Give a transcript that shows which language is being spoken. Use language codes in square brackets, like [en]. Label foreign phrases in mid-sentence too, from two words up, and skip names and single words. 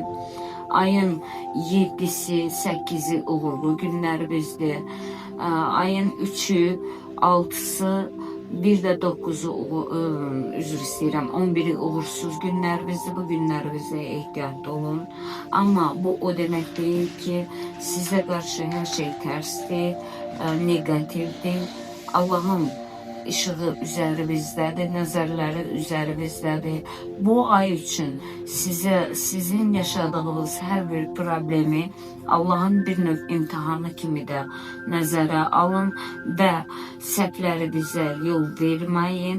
[az] Ayın 7'si, 8'i uğurlu günlərimizdir. Ayın 3'ü, 6'sı, bir de 9'u üzr istəyirəm, 11'i uğursuz günlərimizdir. Bu günlərimizdə ehtiyatlı olun. [tr] Ama bu o demek değil ki size karşı her şey tersdir, negatifdir. [az] Allah'ın ışığı üzerimizdədir, nəzərləri üzerimizdədir. Bu ay üçün sizin yaşadığınız hər bir problemi Allah'ın bir növ imtihanı kimi də nəzərə alın və səhvlərinizə yol verməyin.